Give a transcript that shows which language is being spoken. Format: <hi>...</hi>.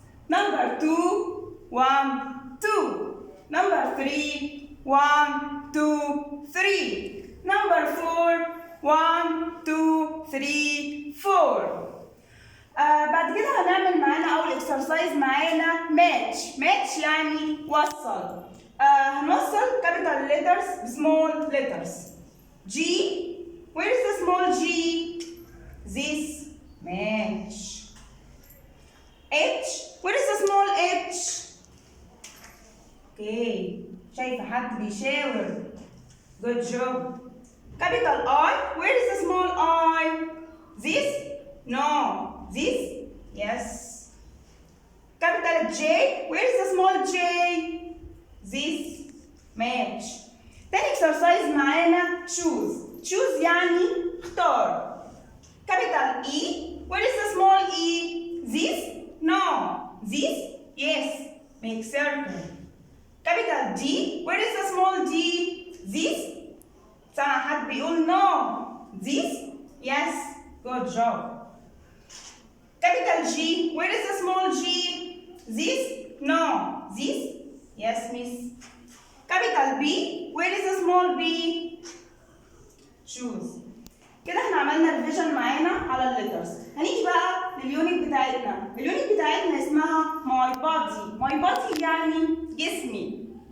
<ar>نمبر 2 1 2. نمبر 3 1 2 3. نمبر 4 1 2 3 4. بعد كده هنعمل معانا اول اكسرسايز معانا ماتش يعني وصل. هنوصل</ar> <en>capital letters</en> <ar>بسمول letters.</ar> <en>G, where is the small g? This match. H, where is the small h?</en> <ar>Okay, شايفة حد بيشاور.</ar> <en>Good job. capital I, where is the small I? This? No. This? Yes. capital J, where is the small j? This match.</en> <ar>تاني exercise معانا choose يعني اختار.</ar> <en>capital E, where is the small e? This? No. This? Yes. Make circle. capital D, where is the small d? This?</en> <ar>سمع حد بيقول no.</ar> <en>This? Yes. Good job. capital G, where is the small g? This? No. This? Yes, miss. capital B, where is the small b?</en> <ar>choose. كده احنا عملنا ريفيجن معانا على الليترز. هنيجي بقى لليونت بتاعتنا. اليونت بتاعتنا اسمها ماي بادي يعني جسمي.</ar>